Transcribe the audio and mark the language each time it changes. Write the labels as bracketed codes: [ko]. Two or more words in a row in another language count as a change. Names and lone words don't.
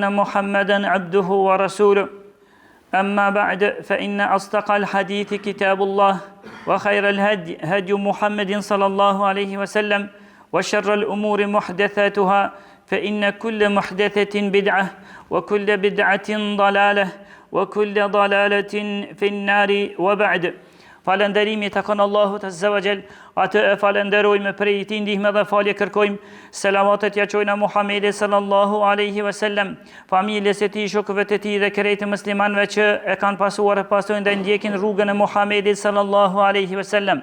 [ar] محمدا عبده ورسوله أما بعد فإن أصدق الحديث كتاب الله وخير الهدي هدي محمد صلى الله عليه وسلم وشر الأمور محدثاتها فإن كل محدثة بدعة وكل بدعة ضلالة وكل ضلالة في النار وبعد [sq] Falënderimi të kënë Allahut [ar] عز وجل, [sq] atë e falenderojmë prej tij ndihmë dhe falje kërkojmë. Selavatet ja çojna Muhamedit [ar] صلى الله عليه وسلم, [sq] familjes së tij, shokëve të tij dhe krejtë muslimanëve që e kanë pasuar e pasojnë dhe ndjekin rrugën e Muhamedit [ar] صلى الله عليه وسلم.